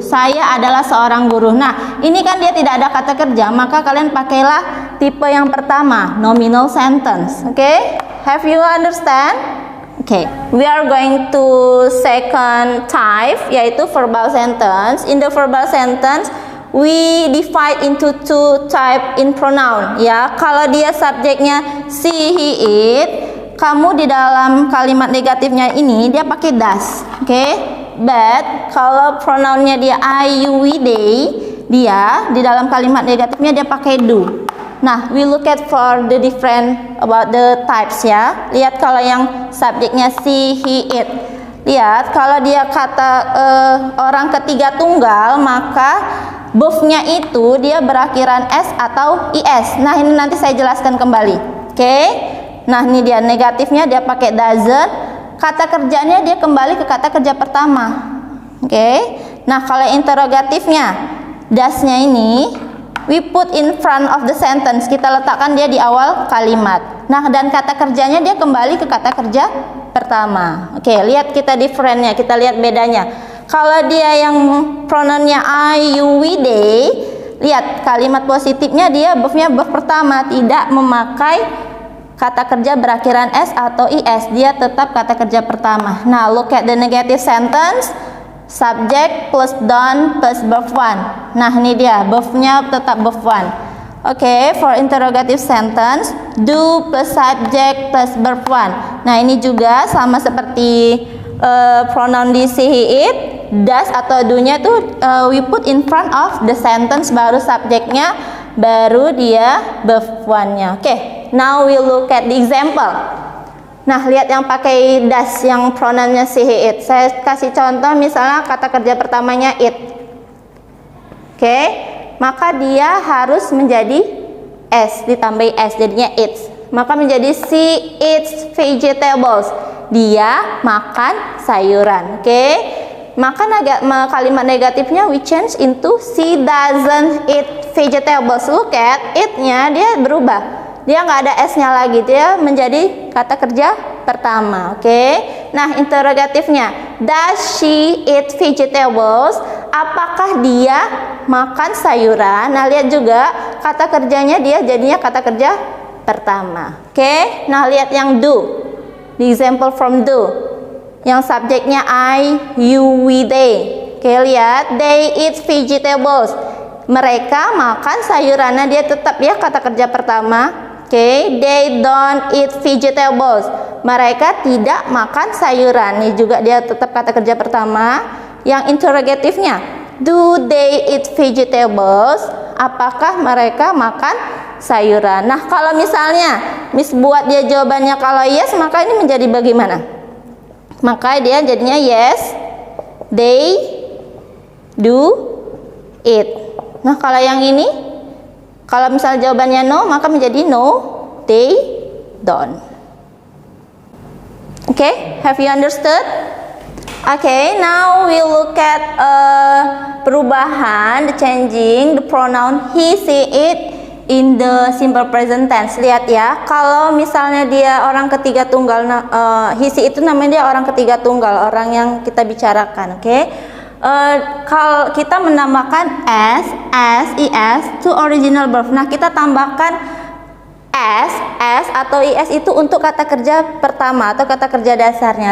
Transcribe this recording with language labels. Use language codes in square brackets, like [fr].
[id] Saya adalah seorang guru. Nah, ini kan dia tidak ada kata kerja, maka kalian pakailah tipe yang pertama, nominal sentence. [en] Okay, have you understand? Okay, we are going to second type, yaitu verbal sentence. In the verbal sentence, we divide into two type in pronoun. [id] Ya, kalau dia subjeknya she, he, it, kamu di dalam kalimat negatifnya ini dia pakai does. Okay, but kalau pronounnya dia I, you, we, they, dia di dalam kalimat negatifnya dia pakai do. [en] Nah, we look at for the different about the types ya. [id] Lihat kalau yang subjeknya she, he, it. Lihat kalau dia kata orang ketiga tunggal, maka verb-nya itu dia berakhiran s atau is. Nah, ini nanti saya jelaskan kembali. Oke. Nah, ini dia negatifnya dia pakai doesn't. Kata kerjanya dia kembali ke kata kerja pertama. Oke. Nah, kalau interrogatifnya does-nya ini [en] we put in front of the sentence. [id] Kita letakkan dia di awal kalimat. Nah, dan kata kerjanya dia kembali ke kata kerja pertama. Oke, lihat kita differentnya. Kita lihat bedanya. Kalau dia yang pronounnya I, you, we, they, lihat kalimat positifnya dia verb-nya verb pertama, tidak memakai kata kerja berakhiran s atau is. Dia tetap kata kerja pertama. [en] Nah, look at the negative sentence. Subject plus done plus verb 1. [id] Nah, ini dia verb-nya tetap verb 1. [en] Oke, for interrogative sentence, do plus subject plus verb 1. [id] Nah, ini juga sama seperti pronoun di she, he, it. Does atau do-nya tuh [en] we put in front of the sentence, [id] baru subjeknya, baru dia verb 1-nya. Oke. [en] now we look at the example. [id] Nah, lihat yang pakai does, yang pronounnya she, it. Saya kasih contoh, misalnya kata kerja pertamanya it. Oke, maka dia harus menjadi s, ditambahi s, jadinya eats. Maka menjadi [en] she eats vegetables. [id] Dia makan sayuran. [en] Oke, [id] maka kalimat negatifnya [en] we change into she doesn't eat vegetables. Look at it-nya, [id] dia berubah. Dia nggak ada s-nya lagi, dia menjadi kata kerja pertama. [en] Oke, nah interrogatifnya, does she eat vegetables? [id] Apakah dia makan sayuran? Nah, lihat juga kata kerjanya, dia jadinya kata kerja pertama. Oke, nah lihat yang do, [en] the example from do, [id] yang subjeknya I, you, we, they. Oke, lihat, [en] they eat vegetables. [id] Mereka makan sayuran. Nah, dia tetap ya kata kerja pertama. [en] Oke, they don't eat vegetables. [id] Mereka tidak makan sayuran. Ini juga dia tetap kata kerja pertama. [en] Yang interrogatifnya, do they eat vegetables? [id] Apakah mereka makan sayuran? Nah, kalau misalnya Miss buat dia jawabannya kalau yes, maka ini menjadi bagaimana? Maka dia jadinya [en] yes, they do eat. [id] Nah, kalau yang ini, kalau misalnya jawabannya no, maka menjadi [en] no, they don't. Okay, have you understood? Okay, now we look at perubahan, the changing the pronoun he, she, it in the simple present tense. [id] Lihat ya, kalau misalnya dia orang ketiga tunggal, he, she itu namanya dia orang ketiga tunggal, orang yang kita bicarakan. Oke, kalau kita menambahkan s, is [en] to original verb. [id] Nah, kita tambahkan s atau is itu untuk kata kerja pertama atau kata kerja dasarnya.